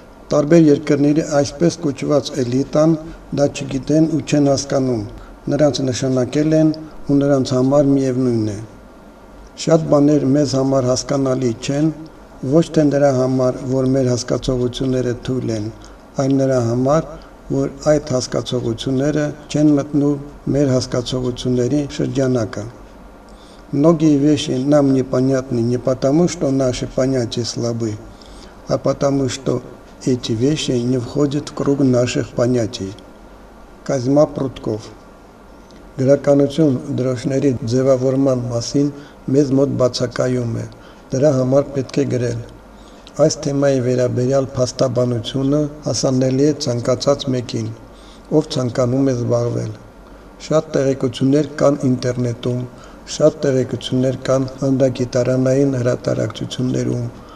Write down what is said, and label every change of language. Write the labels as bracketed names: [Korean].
[Armenian] Տարբեր երկրների այսպես կոչված էլիտան դա չգիտեն ու չեն հասկանում, նրանց նշանակել են ու նրանց համար միևնույն է։ Շատ բաներ մեզ համար հասկանալի չեն, ոչ թե նրա համար, որ մեր հասկացողությունները թույլ են, այլ նրա համար, որ այդ հասկացողությունները չեն мտնում մեր հասկացողությունների шրջանակը. [Russian] Многие вещи нам непонятны не потому, что наши понятия слабы, а потому, что эти вещи не входят в круг наших понятий. [Armenian] Կազմա Պրուդկով Գրականություն դրոշների ձևավորման մասին մեզ մոտ բացակայում է, դրա համար պետք է գրել։ Այս թեմայի վերաբերյալ փաստաբանությունը հասանելի է ցանկացած մեկին, ով ցանկանում է զբաղվել։ Շատ տեղեկություններ կան ինտերնետում, շատ տեղեկություններ կան հանրագիտարանային հրատարակչություններում,